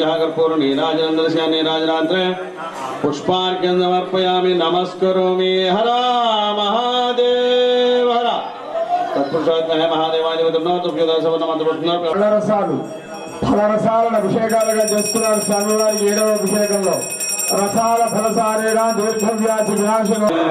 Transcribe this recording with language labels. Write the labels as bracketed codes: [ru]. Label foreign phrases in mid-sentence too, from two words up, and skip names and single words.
[sa] कर्पूर नीराजनं दर्शयामि नीराजनान्त्रे पुष्पार्घ्यं समर्पयामि नमस्करोमि हर महादेव हर तत्पुरुषाय महादेवाय [te] రసాలు ఫలరసాలను అభిషేకాలుగా చేస్తున్నారు స్వామివారి 7వ అభిషేకంలో రసాల [sa] ఫలసారేణ దీర్ఘవ్యాధి వినాశనం